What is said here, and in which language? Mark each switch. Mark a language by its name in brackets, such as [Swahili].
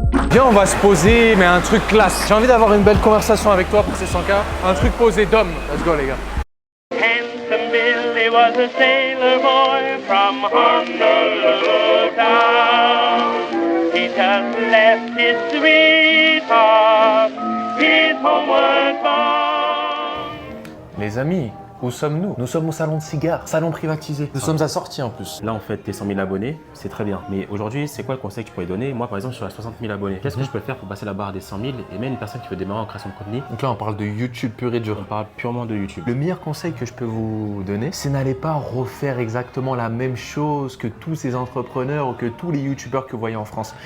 [French] Viens, on va se poser, mais un truc classe. J'ai envie d'avoir une belle conversation avec toi pour ces 100K. Un truc posé d'homme. [English] Let's go [French] les gars. [English] Handsome Billy was a sailor boy from Honolulu town. He just left his sweetheart, his homeward bound. [French] Les amis, où sommes-nous? Nous sommes au salon de cigares, salon privatisé. Nous sommes assortis en plus. Là, en fait, tes 100 000 abonnés, c'est très bien. Mais aujourd'hui, c'est quoi le conseil que tu pourrais donner? Moi, par exemple, je suis à 60 000 abonnés. Qu'est-ce que je peux faire pour passer la barre des 100 000 et même une personne qui veut démarrer en création de contenu? Donc là, on parle de YouTube pur et dur. On parle purement de YouTube. Le meilleur conseil que je peux vous donner, c'est n'allez pas refaire exactement la même chose que tous ces entrepreneurs ou que tous les YouTubeurs que vous voyez en France.